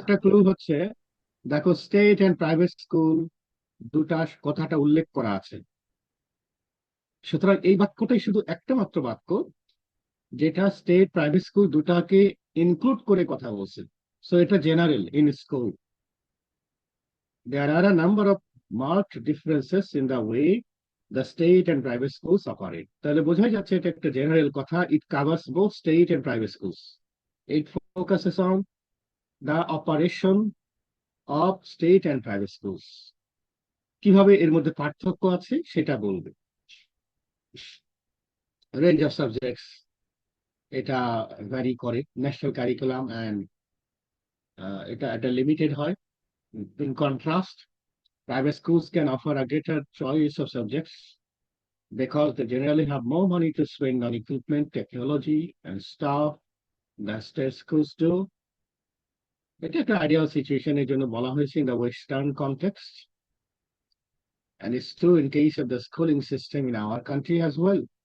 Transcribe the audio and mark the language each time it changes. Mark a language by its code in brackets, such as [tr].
[bn] একটা ক্লু হচ্ছে, দেখো স্টেট এন্ড প্রাইভেট স্কুল দুটা কথাটা উল্লেখ করা আছে, সুতরাং এই বাক্যটাই শুধু একটা মাত্র বাক্য যেটা স্টেট প্রাইভেট স্কুল দুটাকে ইনক্লুড করে কথা বলছে। সো এটা general in school. [en] There are a number of marked differences in the way the state and private schools operate. [bn] তাহলে বোঝাই যাচ্ছে এটা একটা জেনারেল কথা, [en] it covers both state and private schools. It focuses on the operation of state and private schools. [bn] কিভাবে এর মধ্যে পার্থক্য আছে সেটা বলবে। রেঞ্জ অফ সাবজেক্টস এটা ভ্যারি করে, ন্যাশনাল কারিকুলাম অ্যান্ড এটা একটা লিমিটেড হয়। [en] In contrast, private schools can offer a greater choice of subjects because they generally have more money to spend on equipment, technology, and staff than state schools do. [bn] এটা একটা ideal সিচুয়েশনের জন্য বলা হয়েছে [en] in the Western context, and it's true in case of the schooling system in our country as well.